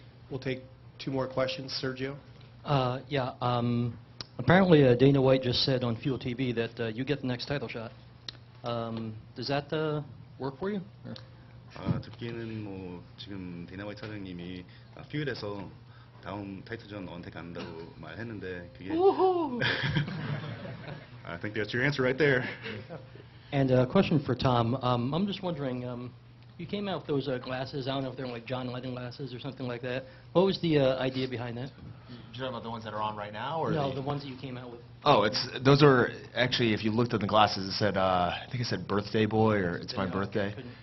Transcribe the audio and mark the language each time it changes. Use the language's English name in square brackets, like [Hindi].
[English] We'll take 2 more questions. Sergio? Yeah. Apparently, Dana White just said on Fuel TV that you get the next title shot. Does that work for you? Or? [Korean] 듣기에는 뭐 지금 데이나 화이트 사장님이 퓨엘에서 다음 타이틀전 너한테 간다고 말했는데 그게 [English] I think that's your answer right there. And a question for Tom. I'm just wondering, you came out with those glasses. I don't know if they're like John Lennon glasses or something like that. What was the idea behind that? You're talking about the ones that are on right now, or No, the ones that you came out with. Oh, those are actually, if you looked at the glasses, it said I think it said birthday boy or it's my birthday.